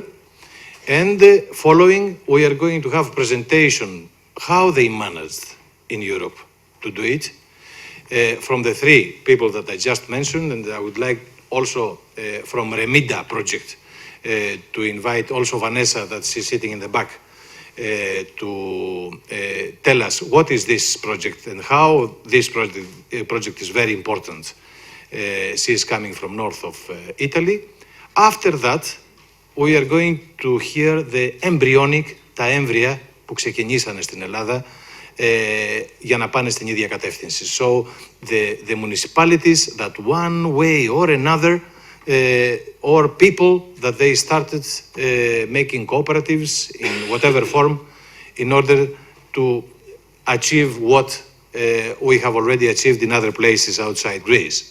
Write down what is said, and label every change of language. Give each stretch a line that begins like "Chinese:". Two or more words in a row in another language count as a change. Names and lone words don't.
English: And following, we are going to have presentation how they managed in Europe to do it from the three people that I just mentioned, and I would like also from REMIDA project to invite also Vanessa, that she's sitting in the back, to tell us what is this project and how this project is very important. She is coming from north of Italy. After that, we are going to hear the embryonic,
Greek: τα έμβρια που ξεκινήσανε στην Ελλάδα για να πάνε στην ίδια κατεύθυνση.
English: So the municipalities that one way or another or people that they started making cooperatives in whatever form in order to achieve what we have already achieved in other places outside Greece.